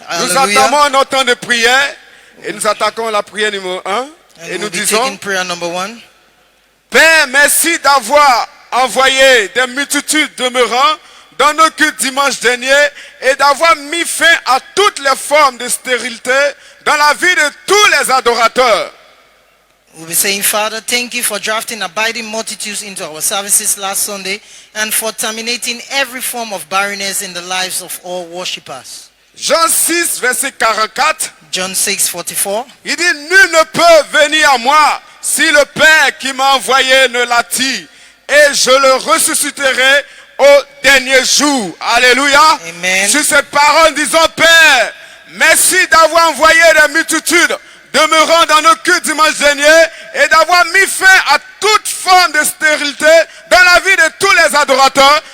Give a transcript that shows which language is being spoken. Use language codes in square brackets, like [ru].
[fr] Nous entamons notre temps de prière et nous attaquons la prière numéro 1 et nous disons: [en] prayer number 1. [fr] Père, merci d'avoir envoyé des multitudes demeurant dans nos cultes dimanche dernier et d'avoir mis fin à toutes les formes de stérilité dans la vie de tous les adorateurs. [en] We'll be saying, Father, thank you for drafting abiding multitudes into our services last Sunday and for terminating every form of barrenness in the lives of all worshippers. [fr] Jean 6, verset 44. [en] John 6:44. [fr] Il dit, nul ne peut venir à moi si le Père qui m'a envoyé ne l'attire, et je le ressusciterai au dernier jour. Alléluia. Amen. Sur cette parole, disons, Père, merci d'avoir envoyé des multitudes demeurant dans nos cultes dimanche dernier et d'avoir mis fin à toute forme de stérilité dans la vie de tous les adorateurs.